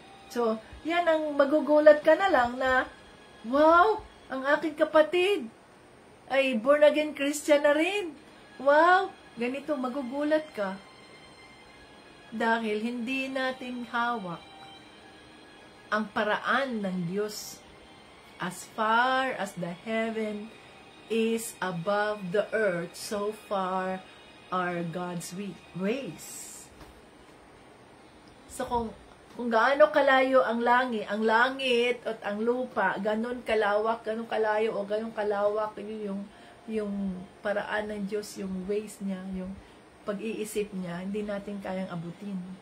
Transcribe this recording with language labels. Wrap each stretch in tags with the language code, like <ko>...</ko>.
<tl>So, yan ang magugulat ka na lang na, wow, ang aking kapatid ay born again Christian na rin. Wow, ganito, magugulat ka. Dahil hindi natin hawak ang paraan ng Diyos.</tl> <en>As far as the heaven is above the earth, so far are God's ways.</en> <tl>So kung gaano kalayo ang langit at ang lupa, ganun kalawak, ganun kalayo o ganun kalawak yung paraan ng Diyos, yung ways niya, yung pag-iisip niya, hindi natin kayang abutin.</tl>